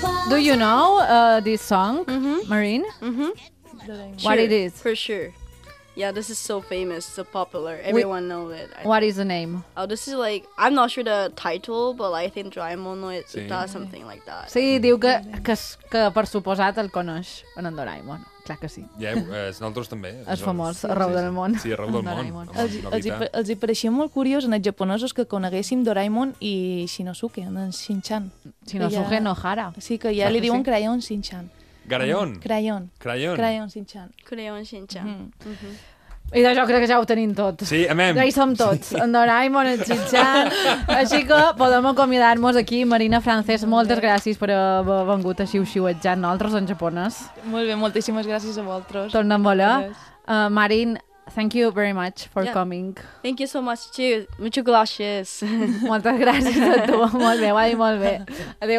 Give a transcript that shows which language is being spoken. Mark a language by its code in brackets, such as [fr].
[en] Do you know this song, Marine? Mm-hmm. Sure, what it is? For sure. Yeah, this is so famous, so popular. Everyone knows it. What is the name? Oh, this is like, I'm not sure the title, but I think Doraemon no it's sí. Something like that. [ca] Sí, diu que per suposat el coneix en Doraemon. Clar que sí. Ja, nosaltres també. És famós, sí, arreu del món. Sí, arreu del món. Els hi pareixia molt curiós en els japonesos que coneguéssim Doraemon i Shinosuke, en Shin-chan. Shinosuke ja, no Hara. Sí, que ja li diuen creia un Shin-chan. Crayon. Crayon. Crayon. Crayon Shin-chan. Crayon Shin-chan. I d'això crec que ja ho tenim tot. Sí, amem. Ja hi som tots. Sí. En Doraemon, en Shin-chan. Així que podem acomiadar-nos aquí. Marina Francesc, moltes gràcies per haver vengut així xiuxiuetjant nosaltres en japonès. Molt bé, moltíssimes gràcies a vosaltres. Tornem a voler. [en] Marin, thank you very much for coming. Thank you so much, too. [es] Muchas gracias. [ca] Moltes gràcies a tu. Molt bé, va dir molt bé. Adéu.